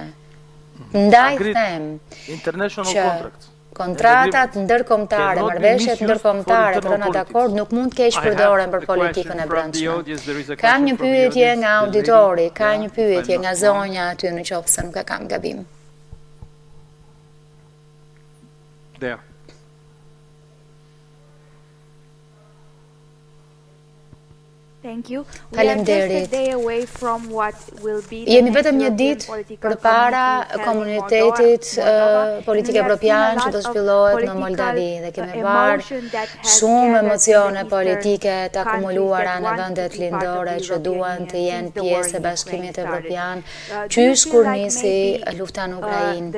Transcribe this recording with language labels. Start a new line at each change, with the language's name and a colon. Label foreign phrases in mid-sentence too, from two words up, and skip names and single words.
Albanian: Ndaj them që kontratat ndërkombëtare, marrëveshjet ndërkombëtare të rëna dakord nuk mund të keq përdoren për politikën e brendshme. Kam një pyetje nga auditori, ka një pyetje nga zonja aty në qoftë se nuk e kam gabim.
English: There. Thank you.
Albanian: Faleminderit. Jemi vetëm një ditë përpara komunitetit politik evropian që do zhvillohet në Moldavi dhe kemi parë shumë emocione politike të akumuluara në vendet lindore që duan të jenë pjesë e Bashkimit Evropian, qysh kur nisi lufta në Ukrainë.